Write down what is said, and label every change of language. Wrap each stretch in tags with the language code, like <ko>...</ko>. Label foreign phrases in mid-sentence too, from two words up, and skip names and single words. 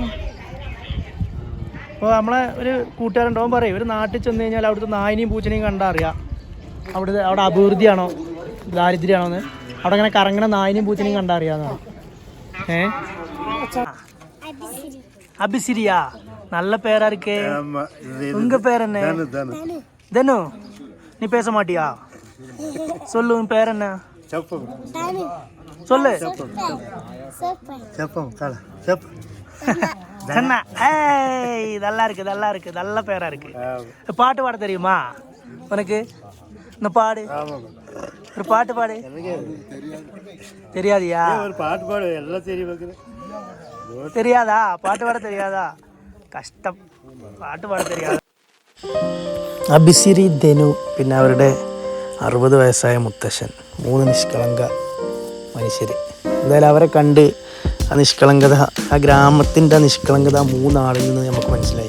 <ml>ഇപ്പോൾ നമ്മളെ ഒരു കൂട്ടുകാരുണ്ടാവും പറയും, ഒരു നാട്ടിൽ ചെന്ന് കഴിഞ്ഞാൽ അവിടുത്തെ നായിനെയും പൂച്ചനെയും കണ്ടാൽ അറിയാം അവിടെ അഭിവൃദ്ധിയാണോ ദാരിദ്ര്യമാണോ എന്ന്. അവിടെ അങ്ങനെ കറങ്ങണ നായിനെയും പൂച്ചനെയും കണ്ടാൽ അറിയാമെന്നാണ്. അബിസിരിയാ,</ml> <ta>நல்ல பேரா இருக்கே. உங்க பேர் என்ன? தனு. நீ பேச மாட்டியா? சொல்லு, உன் பேர் என்ன? சொல்லு. நல்லா இருக்கு, நல்லா இருக்கு, நல்ல பேரா இருக்கு. பாட்டு பாட தெரியுமா உனக்கு? இந்த பாடு, ஒரு பாட்டு பாடு. தெரியாதியா? ஒரு பாட்டு பாடு, எல்லாம் தெரியும். தெரியாதா? பாட்டு பாட தெரியாதா?</ta> <ml>കഷ്ടം, പാട്ട് പാടാൻ தெரியாது. അബിസിരി, ധനു, പിന്നെ അവരുടെ 60 വയസ്സായ മുത്തശ്ശൻ, 3 നിഷ്കളങ്ക മനുഷ്യർ. എന്തായാലും അവരെ കണ്ട് ആ നിഷ്കളങ്കത, ആ ഗ്രാമത്തിൻ്റെ നിഷ്കളങ്കത 3 ആളിൽ നിന്ന് നമുക്ക് മനസ്സിലായി.</ml>